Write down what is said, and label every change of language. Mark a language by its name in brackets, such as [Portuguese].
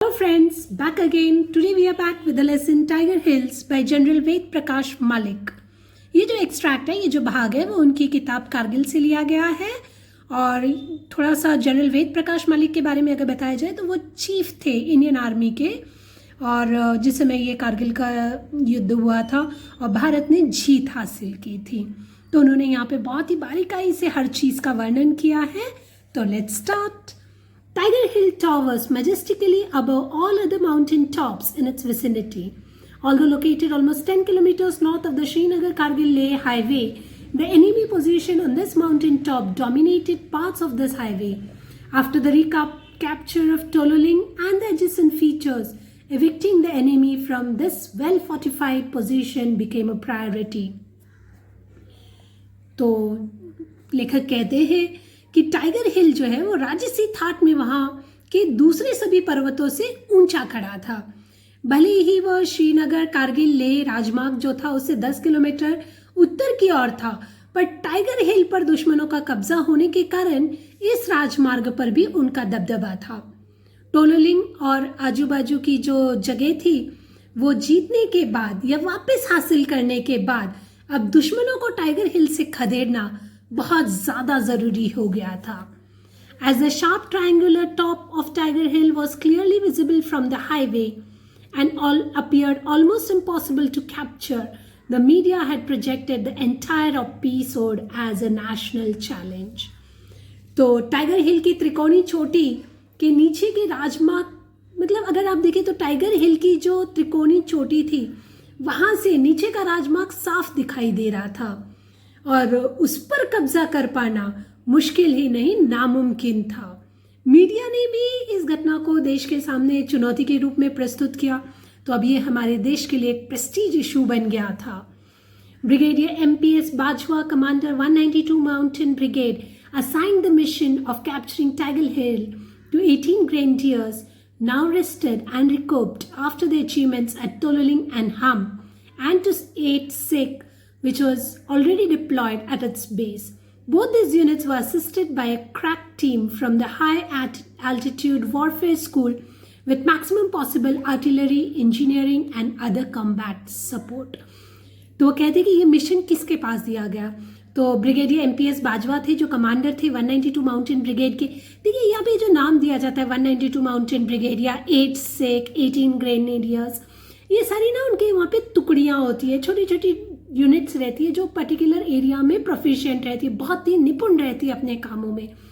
[English] Hello friends, back again. Today we are back with the lesson Tiger Hills by General Ved Prakash Malik. [Hindi] ये जो extract है, ये जो भाग है वो उनकी किताब कारगिल से लिया गया है। और थोड़ा सा जनरल वेद प्रकाश मलिक के बारे में अगर बताया जाए तो वो चीफ थे इंडियन आर्मी के, और जिस समय ये कारगिल का युद्ध हुआ था और भारत ने जीत हासिल की थी, तो उन्होंने यहाँ पे बहुत ही बारीकाई से हर चीज़ का वर्णन किया है। तो [English] Let's start. Tiger Hill towers majestically above all other mountain tops in its vicinity. Although located almost 10 kilometers north of the Srinagar-Kargil-Leh highway, the enemy position on this mountain top dominated parts of this highway. After the recapture of Tololing and the adjacent features, evicting the enemy from this well-fortified position became a priority. [Hindi] तो लेखक कहते हैं कि tiger हिल जो है वो राजसी that में वहाँ के दूसरे सभी पर्वतों से ऊंचा खड़ा था। भले ही वह श्रीनगर कारगिल लेह राजमार्ग जो था उससे 10 किलोमीटर उत्तर की ओर था, पर टाइगर हिल पर दुश्मनों का कब्जा होने के कारण इस राजमार्ग पर भी उनका दबदबा था। टोलोलिंग और आजू बाजू की जो जगह थी वो जीतने के बाद या वापस हासिल करने के बाद अब दुश्मनों को टाइगर हिल से खदेड़ना बहुत ज़्यादा ज़रूरी हो गया था। [English] As the sharp triangular top of Tiger Hill was clearly visible from the highway and all appeared almost impossible to capture, the media had projected the entire episode as a national challenge. [Hindi] तो tiger हिल की त्रिकोणी चोटी के नीचे के राजमार्ग, मतलब अगर आप देखें तो टाइगर हिल की जो त्रिकोणी चोटी थी वहाँ से नीचे का राजमार्ग साफ दिखाई दे रहा था और उस पर कब्जा कर पाना मुश्किल ही नहीं नामुमकिन था। मीडिया ने भी इस घटना को देश के सामने चुनौती के रूप में प्रस्तुत किया, तो अब ये हमारे देश के लिए एक प्रेस्टीज इशू बन गया था। Brigadier MPS Bajwa, commander 192 mountain brigade, [English] assigned the mission of capturing Tiger Hill to 18 grenadiers, now rested and recouped after the achievements at Tololing and Hum, and to 8 Sikh, which was already deployed at its base. Both these units were assisted by a crack team from the High Altitude Warfare School with maximum possible artillery, engineering and other combat support. [Hindi] तो वो कहते कि ये mission किसके पास दिया गया, तो brigadier MPS Bajwa थे जो कमांडर थे 192 माउंटेन ब्रिगेड के। देखिए यहाँ पे जो नाम दिया जाता है 192 माउंटेन ब्रिगेड या 8 सिख, 18 ग्रेनेडियर्स, ये सारी ना उनके वहाँ पे टुकड़ियाँ होती है, छोटी छोटी यूनिट्स रहती है जो पर्टिकुलर एरिया में प्रोफिशिएंट रहती है, बहुत ही निपुण रहती है अपने कामों में।